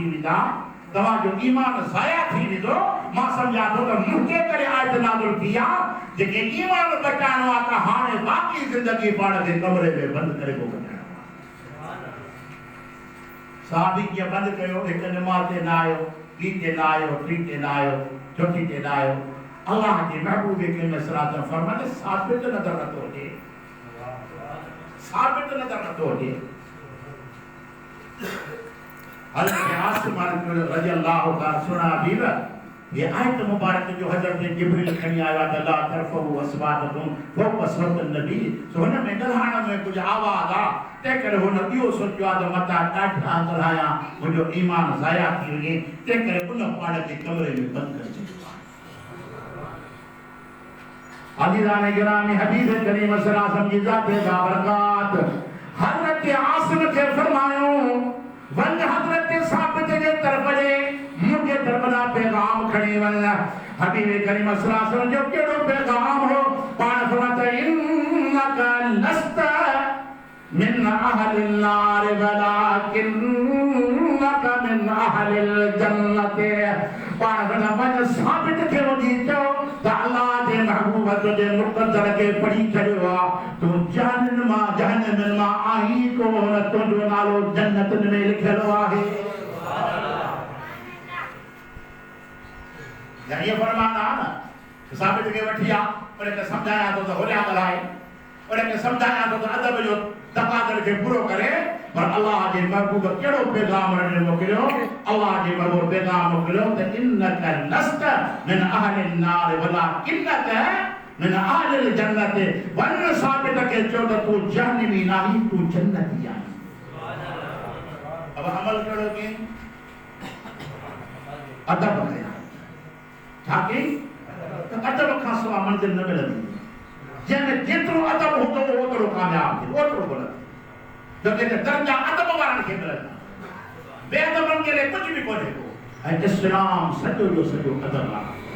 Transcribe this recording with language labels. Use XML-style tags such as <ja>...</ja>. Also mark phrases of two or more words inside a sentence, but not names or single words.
<sd>वेंदा तव्हांजो ईमान ज़ाया थी वेंदो मां सम्झां थो त मुंहिंजे करे आयत नाज़िल थी आहे जेके ईमान बचाइणो आहे त हाणे बाक़ी ज़िंदगी पाण खे कमरे में बंदि करे पोइ बचाइणो आहे साहबी कीअं बंदि कयो हिकु निमाज़ ते न आयो ॿी ते न आयो टी ते न आयो चौथी ते न आयो अल्लाह जे महबूब करीम</sd> <ar>صلى الله عليه وسلم</ar> <sd>फरमाए साबित नज़र नथो अचे साबित नज़र नथो अचे हज़रत आसिम मालिक</sd> <ar>رضي الله تعالى</ar> <sd>सुना बीव ये आयत मुबारक जो हज़रत जिब्रील खणी आया त</sd> <ar>لا ترفعوا أصواتكم فوق صوت النبي</ar> <sd>सो हुन में ॻाल्हाइण में कुझु आवाज़ आ तंहिं करे हुन इहो सोचियो आहे त मथां ॾाढा ॻाल्हायां मुंहिंजो ईमान ज़ाया थी वञे तंहिं करे उन पाण खे कमरे में बंदि करे छॾियो अज़ीज़ान गिरामी हबीब करीम</sd> <ar>صلى الله عليه وسلم</ar> <sd>जी ज़ात बाबरकात हज़रत आसिम खे फरमायो वञ हज़रत साबित जे तरफ़ जे मुंहिंजे तरफ़ ॾां पैगाम खणी वञ हबीब करीम</sd> <ar>صلى الله عليه وسلم</ar> <sd>जो कहिड़ो पैगाम हो पाण फरमाता</sd> <ar>إنك لست من أهل النار ولكنك من أهل الجنة</ar> <sd>पाण वञ साबित खे वञी चओ त अल्लाह जे महबूब तुंहिंजे मुक़द्दर खे पढ़ी छॾियो आहे तूं जहन्नम मां आहीं कोन तुंहिंजो नालो जन्नत में लिखियलु आहे ये फरमान आहे न साबित खे वठी आ उन खे सम्झायां थो त होॾियां ॻाल्हाए उन खे सम्झायां थो त अदब जो तक़ाज़े खे पूरो करे पर अल्लाह जे महबूब कहिड़ो पैगाम मोकिलियो अल्लाह जे महबूब पैगाम मोकिलियो त</sd> <ar>إنك لست من أهل النار ولكنك من أهل الجنة</ar> <sd>वञ साबित खे चओ त तूं जहन्नमी नाहीं तूं जन्नती आहीं अब अमल कहिड़ो कई अदब कया छा कई त अदब खां सवाइ मंज़िल न मिलंदी जंहिंमें जेतिरो अदब हूंदो ओतिरो कामयाब थी ओतिरो बुलंद जो के दर्जा अदब वारनि खे मिलंदा बेअदबनि जे लाइ कुझु बि कोन्हे को ऐं इस्लाम सॼो जो सॼो अदब आहे</sd>